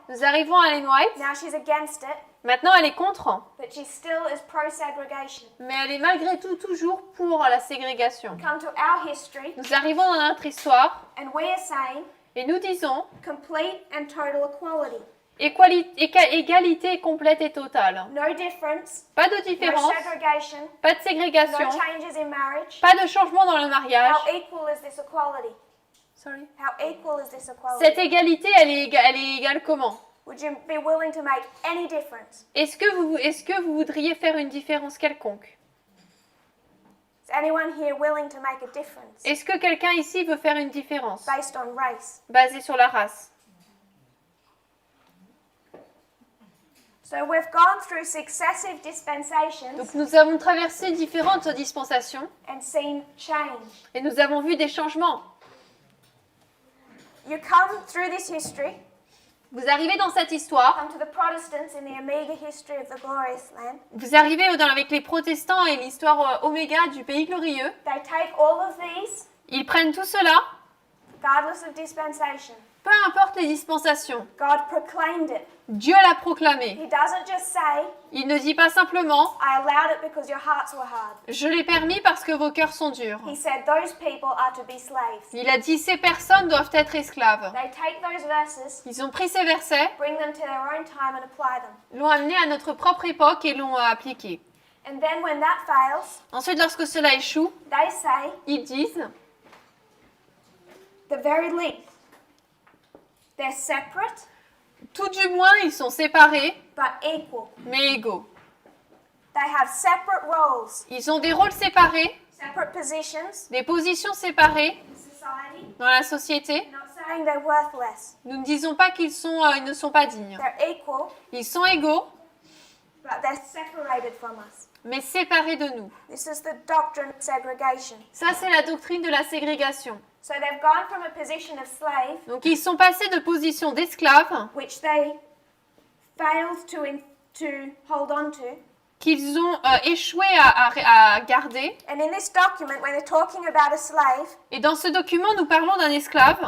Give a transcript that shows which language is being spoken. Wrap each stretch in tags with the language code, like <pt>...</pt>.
<fr>Nous arrivons à Ellen White.</fr> <en>Now she's against it,</en> <fr>Maintenant, elle est contre,</fr> <en>but she still is pro-segregation.</en> <fr>mais elle est malgré tout toujours pour la ségrégation.</fr> <en>Come to our history,</en> <fr>Nous arrivons dans notre histoire</fr> <en>and we are saying</en> <fr>et nous disons</fr> <en>complete and total equality.</en> <fr>égalité complète et totale.</fr> <en>No difference,</en> <fr>Pas de</fr> <en>no</en> <fr>différence,</fr> <en>segregation,</en> <fr>pas de ségrégation,</fr> <en>no changes in marriage.</en> <fr>pas de changement dans le mariage.</fr> <en>How equal is this equality? Sorry. How equal is this equality?</en> <fr>Cette égalité, elle est égale comment?</fr> <en>Would you be willing to make any difference?</en> <fr>Est-ce que vous voudriez faire une différence quelconque?</fr> <en>Is anyone here willing to make a difference</en> <fr>Est-ce que quelqu'un ici veut faire une différence</fr> <en>based on race?</en> <fr>basée sur la race?</fr> <en>So we've gone through successive dispensations</en> <fr>Donc nous avons traversé différentes dispensations</fr> <en>and seen change.</en> <fr>et nous avons vu des changements.</fr> <en>You come through this history,</en> <fr>Vous arrivez dans cette histoire,</fr> <en>come to the Protestants in the Omega history of the glorious land.</en> <fr>vous arrivez avec les protestants et l'histoire oméga du pays glorieux.</fr> <en>They take all of these,</en> <fr>Ils prennent tout cela,</fr> <en>regardless of dispensation.</en> <fr>peu importe les dispensations.</fr> <en>God proclaimed it.</en> <fr>Dieu l'a proclamé.</fr> <en>He doesn't just say,</en> <fr>Il ne dit pas simplement</fr> <en>I allowed it because your hearts were hard.</en> <fr>« Je l'ai permis parce que vos cœurs sont durs</fr> <en>He said those people are to be slaves. ».</en> <fr>Il a dit « Ces personnes doivent être esclaves</fr> <en>They take those verses, ».</en> <fr>Ils ont pris ces versets,</fr> <en>bring them to their own time and apply them.</en> <fr>l'ont amené à notre propre époque et l'ont appliqué.</fr> <en>And then when that fails,</en> <fr>Ensuite, lorsque cela échoue,</fr> <en>they say,</en> <fr>ils disent</fr> <en>the very least, they're separate</en> <fr>tout du moins ils sont séparés</fr> <en>but equal.</en> <fr>mais égaux.</fr> <en>They have separate roles.</en> <fr>Ils ont des rôles séparés,</fr> <en>So separate positions</en> <fr>des positions séparées</fr> <en>in society.</en> <fr>dans la société.</fr> <en>Not saying they're worthless.</en> <fr>Nous ne disons pas qu'ils ils ne sont pas dignes.</fr> <en>They're equal,</en> <fr>Ils sont égaux,</fr> <en>but they're separated from us.</en> <fr>mais séparés de nous.</fr> <en>This is the doctrine of segregation.</en> <fr>Ça, c'est la doctrine de la ségrégation.</fr> <en>So they've gone from a position of slave,</en> <fr>Donc, ils sont passés de position d'esclaves</fr> <en>which they failed to hold on to.</en> <fr>qu'ils ont échoué à garder.</fr> <en>And in this document, when they're talking about a slave,</en> <fr>Et dans ce document, nous parlons d'un esclave.</fr>